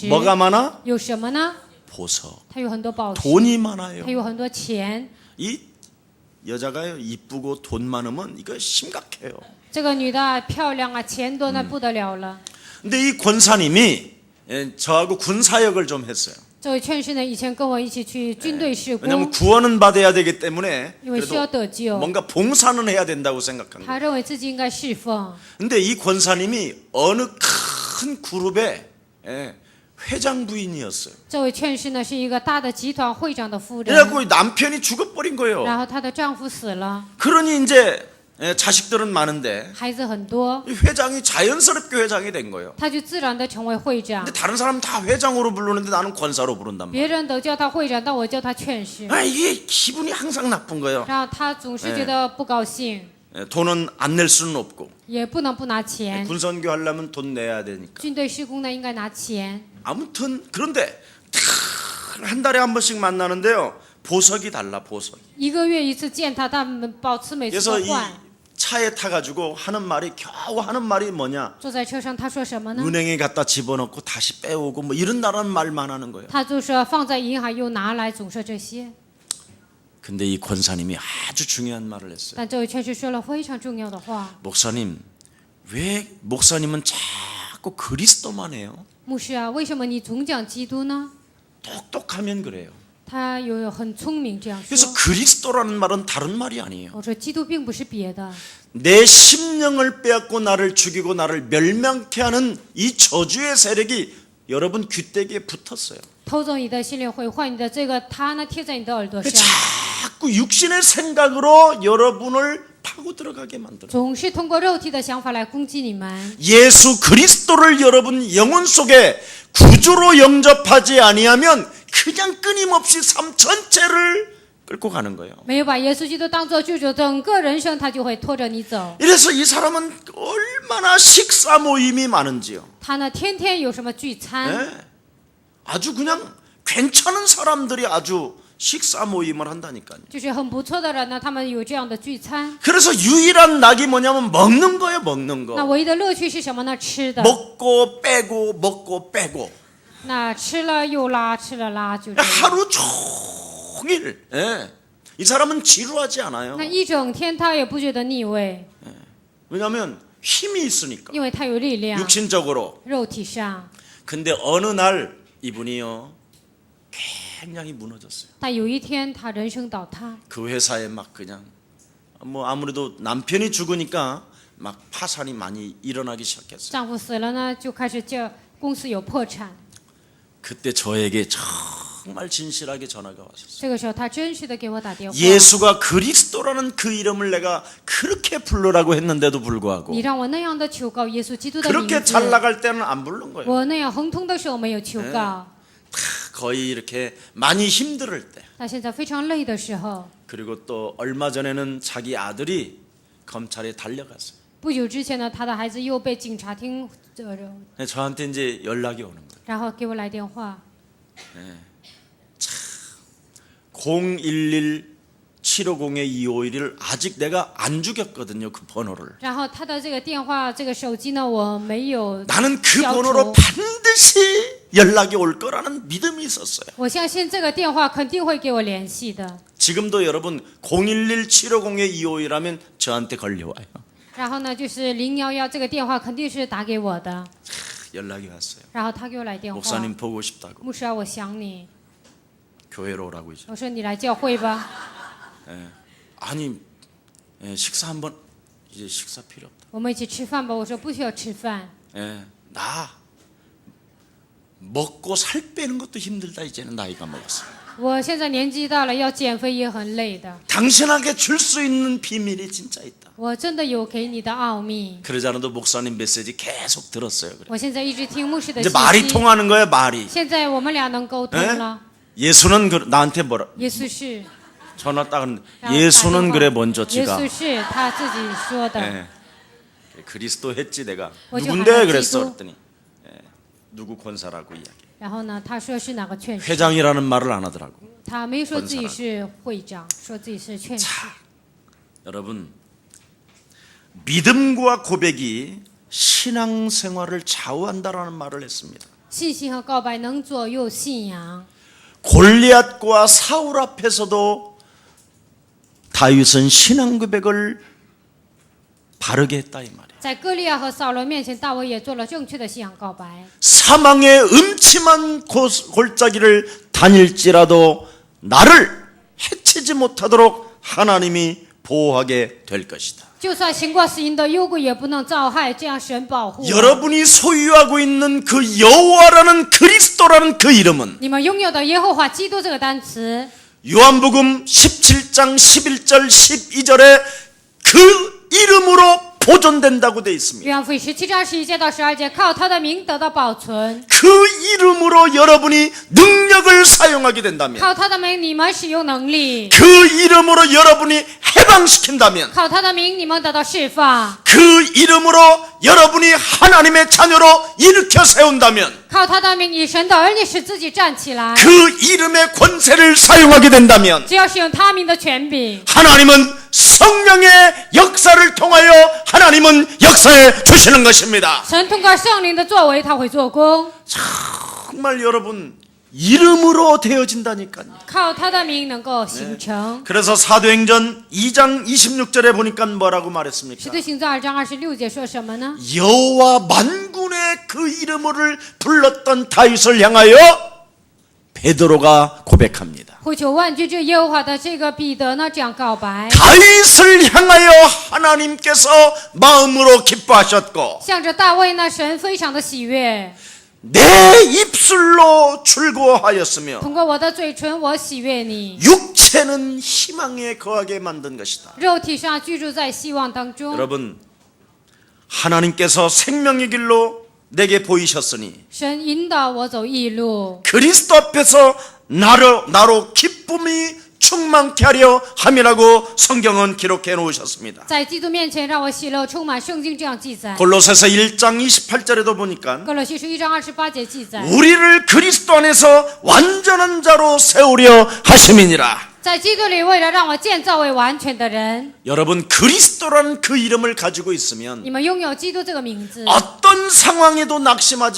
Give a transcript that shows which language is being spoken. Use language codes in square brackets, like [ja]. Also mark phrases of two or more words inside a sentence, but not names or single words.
[ko] 뭐가 많아? [zh] 有什么呢？ [ko] 보석. [zh] 他有很多宝石， [ko] 돈이 많아요. [zh] 他有很多钱。 [ko] 이 여자가요 이쁘고 돈 많으면 이거 심각해요. [zh] 这个女的漂亮啊，钱多那不得了了。 [ko] 근데 이 권사님이 저하고 군사역을 좀 했어요. [zh] 这位劝士呢，以前跟我一起去军队事 [ko] 왜냐하면 [zh] 工， [ko] 구원은 받아야 되기 때문에 [zh] 因为需要 [ko] 그래도 [zh] 得救， [ko] 뭔가 봉사는 해야 된다고 생각한 거예요. [zh] 他认为自己应该侍奉。 [ko] 근데 이 권사님이 어느 큰 그룹의 회장 부인이었어요. [zh] 这位劝士呢是一个大的集团会长的夫人， [ko] 그래갖고 남편이 죽어버린 거예요. [zh] 然后她的丈夫死了， [ko] 그러니 이제 자식들은 많은데 [zh] 孩子很多， [ko] 이 회장이 자연스럽게 회장이 된 거예요. [zh] 他就自然的成为会长 [ko] 근데 。 다른 사람은 다 회장으로 부르는데 나는 권사로 부른단 말이에요. [zh] 别人都叫他会长，但我叫他劝士， [ko] 아, 이게 기분이 항상 나쁜 거예요. [zh] 然后他总是觉得不高兴， [ko] 돈은 안 낼 수는 없고 [zh] 也不能不拿钱。 [ko] 군선교 하려면 돈 내야 되니까. [zh] 军队施工呢应该拿钱， [ko] 아무튼 그런데 한 달에 한 번씩 만나는데요. 보석이 달라 보석. [zh] 一个月一次见他，他们保持每次 [ko] 그래서 [zh] 都 [ko] 이 [zh] 换。 [ko] 차에 타가지고 겨우 하는 말이 뭐냐? [zh] 坐在车上，他说什么呢？ [ko] 은행에 갖다 집어넣고 다시 빼오고 뭐 이런다는 말만 하는 거예요. [zh] 他就说放在银行又拿来，总说这些。 [ko] 근데 이 권사님이 아주 중요한 말을 했어요. [zh] 但这位劝士说了非常重要的话。 [ko] 목사님, 왜 목사님은 자꾸 그리스도만 해요? [zh] 牧师啊，为什么你总讲基督呢？ [ko] 똑똑하면 그래요. [zh] 他有很聪明这样 [ko] 그래서 [zh] 说。 [ko] 그리스도라는 말은 다른 말이 아니에요. [zh] 我说基督并不是别的， [ko] 내 심령을 빼앗고 나를 죽이고 나를 멸망케 하는 이 저주의 세력이 여러분 귀때기에 붙었어요. [zh] 偷走你的心灵，毁坏你的这个，他呢贴在你的耳朵上， [ko] 자꾸 육신의 생각으로 여러분을 파고 들어가게 만들어요. [zh] 总是通过肉体的想法来攻击你们。 [ko] 예수 그리스도를 여러분 영혼 속에 구주로 영접하지 아니하면 그냥 끊임없이 삶 전체를 끌고 가는 거예요. [zh] 没有把耶稣基督当做救主，整个人生他就会拖着你走。 [ko] 이래서 이 사람은 얼마나 식사 모임이 많은지요. [zh] 他呢天天有什么聚餐， [ko] 예? 아주 그냥 괜찮은 사람들이 아주 식사 모임을 한다니까요. [zh] 就是很不错的人呢，他们有这样的聚餐。 [ko] 그래서 유일한 낙이 뭐냐면 먹는 거예요, 먹는 [zh] 那 [ko] 거. [zh] 唯一的乐趣是什么呢？吃的。 [ko] 먹고 빼고 먹고 빼고 [zh] 那吃了又拉，吃了拉，就这样。 [ko] 하루 종일. 예. 이 사람은 지루하지 않아요. [zh] 那一整天他也不觉得腻味， [ko] 왜냐하면 힘이 있으니까 [zh] 因为他有力量， [ko] 육신적으로. [zh] 肉体上。 [ko] 근데 어느 날 이분이요 굉장히 무너졌어요. [zh] 但有一天他人生倒塌， [ko] 그 회사에 막 그냥 뭐 아무래도 남편이 죽으니까 막 파산이 많이 일어나기 시작했어요. [zh] 丈夫死了呢，就开始叫公司有破产。 [ko] 그때 저에게 정말 진실하게 전화가 왔었어요. [zh] 这个时候他真实的给我打电话， [ko] 예수가 그리스도라는 그 이름을 내가 그렇게 부르라고 했는데도 불구하고 [zh] 你让我那样的求告耶稣基督的名 [ko] 그렇게 잘 [zh] 字， [ko] 나갈 때는 안 부른 거예요. [zh] 我那样亨通的时候没有求告， [ko] 거의 이렇게 많이 힘들 때. [zh] 那现在非常累的时候， [ko] 그리고 또 얼마 전에는 자기 아들이 검찰에 달려갔어요. [zh] 不久之前呢，他的孩子又被警察厅 [ko] 저한테 이제 연락이 오는 거예요. [zh] 然后给我来电话， [ko] 011-750-251을 아직 내가 안 죽였거든요. 그 번호를. [zh] 然后他的这个电话这个手机呢，我没有 [ko] 나는 그 [zh] 消 [ko] 번호로 [zh] 除。 [ko] 반드시 연락이 올 거라는 믿음이 있었어요. [zh] 我相信这个电话肯定会给我联系的。 [ko] 지금도 여러분 011-750-251하면 저한테 걸려와요. [zh] 然后呢，就是011这个电话肯定是打给我的， [ko] 연락이 왔어요. [zh] 然后他给我来电话， [ko] 목사님 보고 싶다고. [zh] 牧师啊，我想你， [ko] 교회로 오라고 이제. [zh] 我说你来教会吧。 [ko] 아니 식사 한번 이제 식사 필요 없다. [zh] 我们一起吃饭吧。我说不需要吃饭， [ko] 나 먹고 살 빼는 것도 힘들다. 이제는 나이가 먹었어요. [zh] 我现在年纪大了，要减肥也很累的。 [ko] 당신에게 줄 수 있는 비밀이 진짜 있다. [zh] 我真的有给你的奥秘。 [ko] 그러지 않아도 목사님 메시지 계속 들었어요. 그래. [zh] 我现在一直听牧师的 [ko] 이제 [zh] 信 [ko] 말이 [zh] 息。 [ko] 통하는 거예요. 말이. [zh] 现在我们俩能沟通了。 [ko] 예수는 나한테 뭐라 [zh] 耶稣是， [ko] 전화 딱 하는데 [zh] 然后打电 [ko] 예수는 [zh] 话 [ko] 그래 먼저 [zh] 耶 [ko] 지가 [zh] 稣是他自己说的。 [ko] 예. 그리스도 했지 내가. 어제 누군데 하나 그랬어 기도. 그랬더니 누구 권사라고 이야기. [zh] 然后呢，他说是哪个劝士， [ko] 회장이라는 말을 안 하더라고. [zh] 他没说自己是会长，说自己是劝士。 [ko] 여러분, 믿음과 고백이 신앙생활을 좌우한다라는 말을 했습니다. [zh] 信心和告白能左右信仰。 [ko] 골리앗과 사울 앞에서도 다윗은 신앙 고백을 바르게 했다 이 말이에요. [zh] 在歌利亚和扫罗面前，大卫也做了正确的信仰告白。 [ko] 사망의 음침한 골짜기를 다닐지라도 나를 해치지 못하도록 하나님이 보호하게 될 것이다. [zh] 就算行过死荫的幽谷，也不能遭害，这样神保护我。 [ko] 여러분이 소유하고 있는 그 여호와라는 그리스도라는 그 이름은 [zh] 你们拥有的耶和华基督这个单词， [ko] 요한복음 17장 11절 12절에 그 이름으로 보존된다고 되어 있습니다. [zh] 约翰福音17章11节到12节，靠他的名得到保存。 [ko] 그 이름으로 여러분이 능력을 사용하게 된다면 [zh] 靠他的名，你们使用能力； [ko] 그 이름으로 여러분이 해방시킨다면 [zh] 靠他的名，你们得到释放； [ko] 그 이름으로 여러분이 하나님의 자녀로 일으켜 세운다면 [zh] 靠他的名，以神的儿女使自己站起来。 [ko] 그 이름의 권세를 사용하게 된다면 [zh] 只要使用他名的权柄， [ko] 하나님은 성령의 역사를 통하여 하나님은 역사해 주시는 것입니다. [zh] 神通过圣灵的作为，他会做工。 [ko] 정말 여러분 이름으로 되어진다니까요. [zh] 靠他的名能够形成。 [ko] 그래서 사도행전 2장 26절에 보니까 뭐라고 말했습니까? [zh] 使徒行传2章26节说什么呢？ [ko] 여호와 만군의 그 이름을 불렀던 다윗을 향하여 베드로가 고백합니다. [zh] 呼求万军之耶和华的这个彼得呢，这样告白， [ko] 다윗을 향하여 하나님께서 마음으로 기뻐하셨고 [zh] 向着大卫呢，神非常的喜悦。 [ko] 내 입술로 즐거워하였으며 [zh] 通过我的嘴唇，我喜悦你。 [ko] 육체는 희망에 거하게 만든 것이다. [zh] 肉体上居住在希望当中。 [ko] 여러분 하나님께서 생명의 길로 내게 보이셨으니 [zh] 神引导我走义路， [ko] 그리스도 앞에서 나로 기쁨이 충만케 하려 함이라고 성경은 기록해 놓으셨습니다. [zh] 在基督面前让我喜乐充满。圣经这样记载。 [ko] 골로새서 1장 28절에도 보니까 [zh] 哥罗西书1章28节记载， [ko] 우리를 그리스도 안에서 완전한 자로 세우려 하심이니라. [zh] 在基督里为了让我建造为完全的人。 [ko] 여러분 그리스도라는 그 이름을 가지고 있으면 [zh] 你们拥有基督这个名字， [ko] 어떤 상황에도 낙심하지